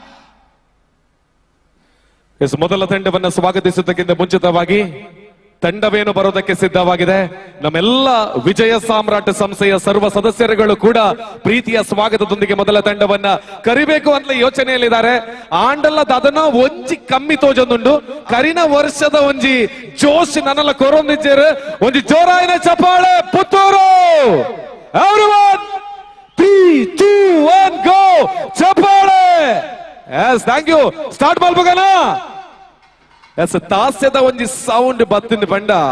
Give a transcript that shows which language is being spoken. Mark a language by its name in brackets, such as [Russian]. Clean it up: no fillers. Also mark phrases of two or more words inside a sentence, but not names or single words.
[Kannada] ಮೊದಲ ತಂಡವನ್ನ ಸ್ವಾಗತಿಸುವುದಕ್ಕಿಂತ ಮುಂಚಿತವಾಗಿ ತಂಡವೇನು ಬರೋದಕ್ಕೆ ಸಿದ್ಧವಾಗಿದೆ. ನಮ್ಮೆಲ್ಲ ವಿಜಯ ಸಾಮ್ರಾಟ್ ಸಂಸ್ಥೆಯ ಸರ್ವ ಸದಸ್ಯರುಗಳು ಕೂಡ ಪ್ರೀತಿಯ ಸ್ವಾಗತದೊಂದಿಗೆ ಮೊದಲ ತಂಡವನ್ನ ಕರಿಬೇಕು ಅಂತ ಯೋಚನೆಯಲ್ಲಿದ್ದಾರೆ. [Tulu] ಆಂಡಲ್ಲ ಅದನ್ನ ಒಂಜಿ ಕಮ್ಮಿ ತೋಜೊಂದುಂಡು ಕರಿನ ವರ್ಷದ ಒಂಜಿ ಜೋಶ್ ನನ್ನಲ್ಲ ಕೊರೊಂದಿದ್ದೇರು ಒಂಜಿ ಜೋರಾಯಿನ ಚಪ್ಪಾಳೆ ಪುತ್ತೂರು. [English] everyone 3 2 1 go ಚಪ್ಪಾಳೆ. yes thank you. [Tulu] ಸ್ಟಾರ್ಟ್ ಮಾಡ್ಬೇಕನ ಎಸ್ ತಾಸ್ಯದ ಒಂಜಿ ಸೌಂಡ್ ಬತ್ತಿನ ಬಂಡ